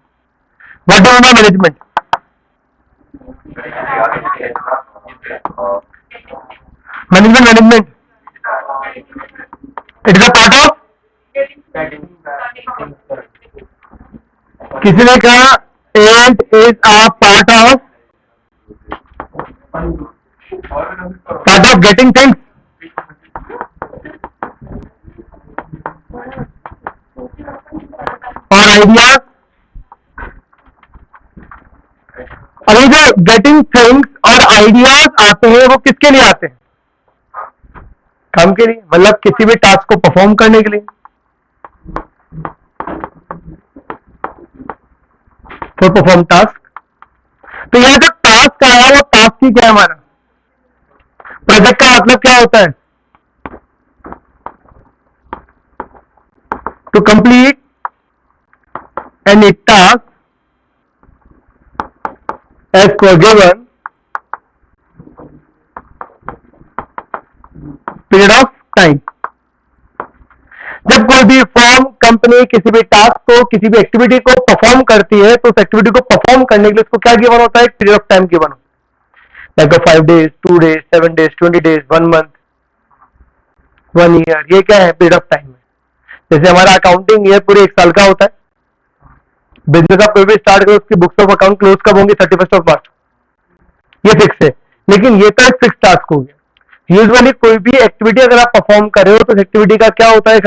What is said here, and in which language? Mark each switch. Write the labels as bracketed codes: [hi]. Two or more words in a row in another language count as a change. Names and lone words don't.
[en] What do you know management? Management it is a part of. [hi] किसी ने कहा [en] and is a part of getting things. [hi] और आइडियाज। अभी जो [en] getting things [hi] और आइडियाज आते हैं वो किसके लिए आते हैं? काम के लिए, मतलब किसी भी टास्क को परफॉर्म करने के लिए। [en] for perform task. [hi] तो यह जो टास्क आया वो टास्क ही क्या है हमारा? प्रोजेक्ट का मतलब क्या होता है? [en] to complete any task as per given period of time। [hi] जब कोई भी [en] firm company [hi] किसी भी टास्क को, किसी भी एक्टिविटी को परफॉर्म करती है तो उस एक्टिविटी को परफॉर्म करने के लिए उसको क्या गिवन होता है? एक [en] period of time given [hi] होता है। [en] like 5 days, 2 days, 7 days, 20 days, 1 month, 1 year। [hi] ये क्या है? [en] period of time है। [hi] जैसे हमारा [en] accounting year [hi] पूरे 1 साल का होता है। बिजनेस आप कोई भी स्टार्ट करो, उसकी [en] books of account close [hi] कब होंगी? 31 मार्च। ये फिक्स है। लेकिन ये तो एक [en] fix task [hi] हो गया। यूजुअली कोई भी एक्टिविटी अगर आप परफॉर्म कर रहे हो तो उस एक्टिविटी का क्या होता है?